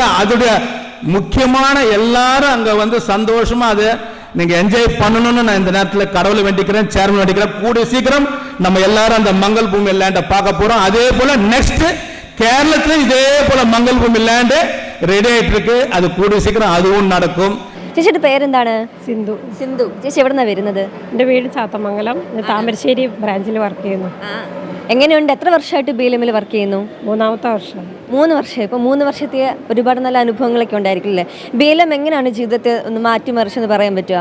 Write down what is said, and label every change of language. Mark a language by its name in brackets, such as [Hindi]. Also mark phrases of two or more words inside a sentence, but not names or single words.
[Tamil] அதோடைய முக்கியமான எல்லாரும் அங்க வந்து சந்தோஷமா அதை நீங்க என்ஜாய் பண்ணணும்னு நான் இந்த நேரத்தில் கடவுளை வேண்டிக்கிறேன், சேர்மன் வேண்டிக்கிறேன். கூடிய சீக்கிரம் நம்ம எல்லாரும் அந்த மங்கள் பூமி லேண்டை பார்க்க போறோம். அதே போல நெக்ஸ்ட் கேரளத்துல இதே போல மங்கள் பூமி லேண்டு ரெடி ஆயிட்டு இருக்கு. அது கூடிய சீக்கிரம் அதுவும் நடக்கும். [Malayalam] ചേച്ചിയുടെ പേരെന്താണ്? സിന്ധു. സിന്ധു. ചേച്ചി എവിടെ നിന്നാണ് വരുന്നത്? എൻ്റെ വീട് ചാത്തമംഗലം, താമരശ്ശേരി ബ്രാഞ്ചിൽ വർക്ക് ചെയ്യുന്നു. എങ്ങനെയുണ്ട്? എത്ര വർഷമായിട്ട് BLMൽ വർക്ക് ചെയ്യുന്നു? 3ാമത്തെ വർഷം. 3 വർഷം. ഇപ്പോൾ 3 വർഷത്തെ ഒരുപാട് നല്ല അനുഭവങ്ങളൊക്കെ ഉണ്ടായിരിക്കില്ലേ? BLM എങ്ങനെയാണ് ജീവിതത്തെ ഒന്ന് മാറ്റിമറിച്ചെന്ന് പറയാൻ പറ്റുക?